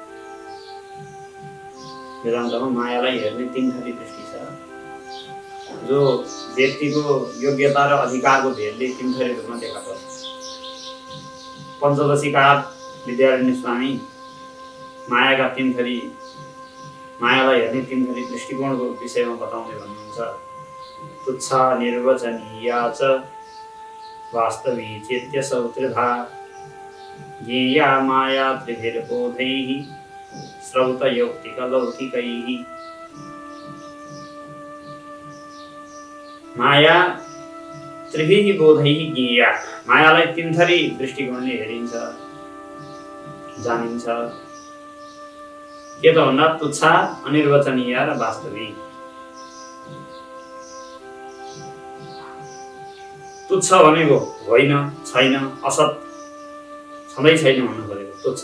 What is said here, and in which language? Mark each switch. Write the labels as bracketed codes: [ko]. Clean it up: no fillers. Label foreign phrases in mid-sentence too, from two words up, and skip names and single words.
[ne] वेदान्तमा मायालाई हेर्ने तीन थरी दृष्टि छ, जो व्यक्तिको योग्यता र अधिकारको भेदले तीन थरी रूपमा देखा पर्छ। पञ्चदशीकार विद्यारण्य स्वामी मायाका तीन थरी, मायालाई हेर्ने तीन थरी दृष्टिकोणको विषयमा बताउँदै भन्नुहुन्छ। [sa] तुच्छ निर्वचनीया च वास्तवी चेत्यसौ त्रिधा ज्ञेया माया त्रिभिर्बोधैः श्रौतयौक्तिकलौकिकैः। माया त्रिभिः बोधैः ज्ञेया, [ne] मायालाई तीन थरी दृष्टिकोणले हेरिन्छ, जानिन्छ। के त भन्दा तुच्छ, अनिर्वचनीय र वास्तविक। तुच्छ भनेको होइन, छैन, असत, छँदै छैन भन्नु खोजेको तुच्छ।